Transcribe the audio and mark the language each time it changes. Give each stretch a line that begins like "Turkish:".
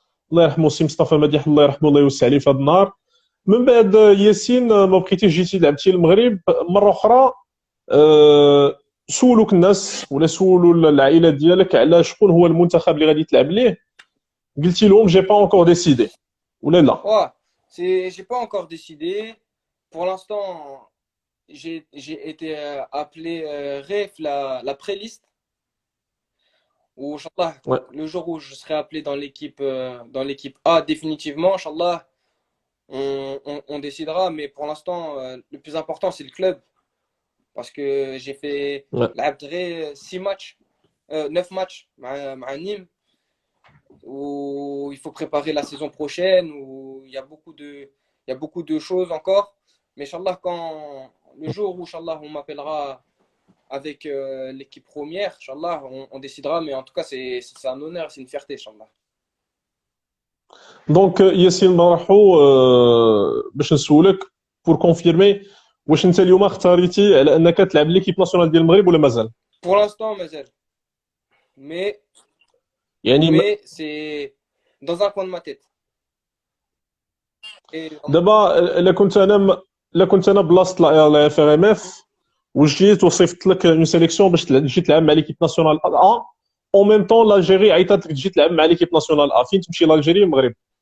Arabic: الله يرحمه سي مصطفى مديح الله يرحمه الله يوسع عليه في هذا النهار من بعد ياسين ما بقيتيش جيتي لعبتي المغرب مره اخرى سولوك الناس ولا سولوا العائله ديالك على شكون هو المنتخب اللي غادي تلعب ليه قلتي لهم
French: جي با اونكور ديسيدي
Arabic: ولا لا
French: Ouais, j'ai pas encore décidé. Pour l'instant, j'ai été appelé REF, la pré-liste, où, Inch'Allah, ouais le jour où je serai appelé dans l'équipe A définitivement, Inch'Allah, on décidera. Mais pour l'instant, le plus important, c'est le club. Parce que j'ai fait ouais l'Abdré 6 matchs, 9 matchs à Nîmes, où il faut préparer la saison prochaine, où il y a beaucoup de choses encore. Mais Inch'Allah, le jour où Inch'Allah, on m'appellera avec l'équipe première, Inch'Allah, on décidera. Mais en tout cas, c'est un honneur, c'est une fierté, Inch'Allah.
Arabic: دونك ياسين مرحو باش نسولك
French: بور كونفيرمي
Arabic: واش انت اليوم اختاريتي على انك تلعب ليكيب ناسيونال ديال المغرب ولا مازال
French: Pour l'instant, Mazel. Mais,
Arabic: يعني
French: mais c'est dans un coin de ma tête. Et,
Arabic: دابا الا كنت انا بلاصه لا اف ار ام اف وجيت وصيفط لك اون سيليكسيون باش تجي تلعب مع ليكيب ناسيونال ا اون ميم طون l'Algérie عيطات لك تجي تلعب مع ليكيب ناسيونال ا فين تمشي l'Algérie المغرب